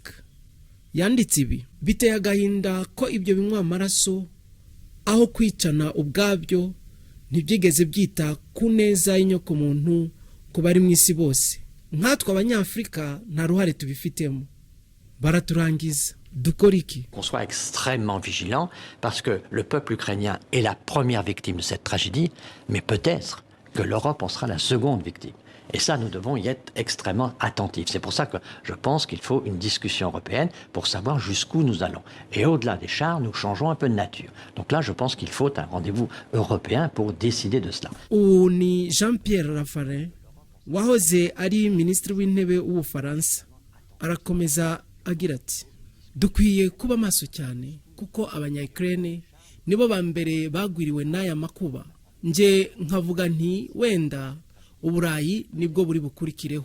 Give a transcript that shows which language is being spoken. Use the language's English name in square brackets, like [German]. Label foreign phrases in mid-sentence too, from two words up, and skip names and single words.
[Kinyarwanda] Yanditse ibi: biteye agahinda ko ibyo binywa amaraso aho kwicana ubwabyo ntibyigeze byita ku neza y'inyokomuntu ku bari mu isi bose. Nkatwe abanyafurika nta ruhare tubifitemo. Baraturangiza. Dukora iki? [French] Qu'on soit extrêmement vigilant parce que le peuple ukrainien est la première victime de cette tragédie, mais peut-être que l'Europe en sera la seconde victime. Et ça, nous devons y être extrêmement attentifs. C'est pour ça que je pense qu'il faut une discussion européenne pour savoir jusqu'où nous allons. Et au-delà des chars, nous changeons un peu de nature. Donc là, je pense qu'il faut un rendez-vous européen pour décider de cela. [Kinyarwanda] Ubu ni Jean-Pierre Raffarin wahoze ari minisitiri w'intebe w'Ubufaransa. Arakomeza agira ati dukwiye kuba maso cyane kuko abanya-Ukraine nibo ba mbere bagwiriwe n'aya makuba. Nje nkavuga nti wenda Uburayi nibwo buri bukurikireho.